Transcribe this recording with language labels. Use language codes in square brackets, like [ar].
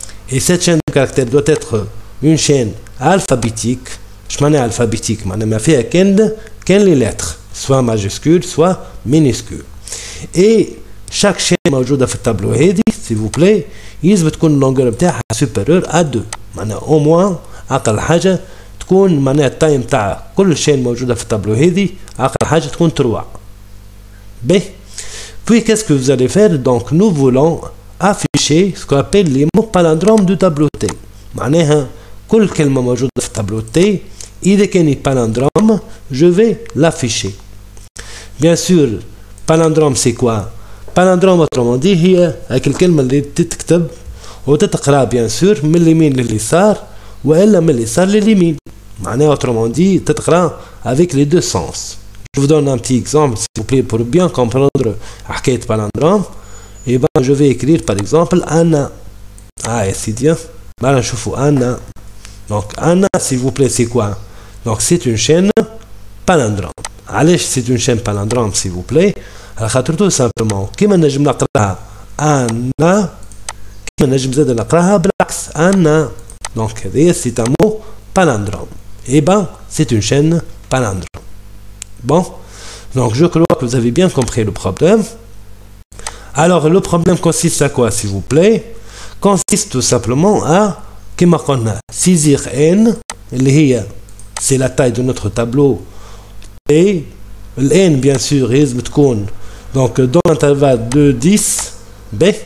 [fr] Et cette chaîne de caractères doit être une chaîne alphabétique. Je m'en ai alphabétique, [ar] ما فيها كان [fr] les lettres, soit majuscules, soit minuscules. Et chaque chaîne [ar] موجودة في التابلو هذه [fr] s'il vous plaît [ar] يلزم تكون اللونجور بتاعها [fr] supérieur à 2. [ar] معناها [fr] au moins [ar] أقل حاجة تكون معناها التايم تاع كل chaîne موجودة في التابلو هذه أقل حاجة تكون 3. B. [fr] Puis qu'est-ce que vous allez faire? Donc nous voulons afficher ce qu'on appelle les mots palindromes du tableau T. [ar] معناها كل كلمة موجودة في التابلو T إذا كان palindrome [fr] je vais l'afficher. Bien sûr palindrome c'est quoi? [ar] Palindrome [fr] autrement dit [ar] هي هيك الكلمة اللي تتكتب وتتقرأ [fr] bien sûr [ar] من اليمين لليسار وإلا من اليسار لليمين. معناها [fr] autrement dit تتقرأ avec les deux sens. Je vous donne un petit exemple s'il vous plaît pour bien comprendre حكاية palindrome. Et ben je vais écrire par exemple Anna. [ar] Ah يا سيدي بقى نشوفوا Anna. [fr] Donc Anna s'il vous plaît c'est quoi? Donc c'est une chaîne palindrome. [ar] علاش [fr] c'est une chaîne palindrome s'il vous plaît؟ [ar] على خاطر [fr] tout simplement [ar] كيما نجم نقراها أنا كيما نجم زاد نقراها بالعكس أنا. [fr] Donc هذايا c'est un mot palindrome. Et ben c'est une chaîne palindrome. Bon, donc je crois que vous avez bien compris le problème. Alors le problème consiste à quoi s'il vous plaît? Consiste tout simplement à [ar] كما قلنا [fr] saisir n [ar] اللي هي [fr] c'est la taille de notre tableau et le n bien sûr [ar] يلزم تكون [fr] donc dans l'intervalle de 10. B.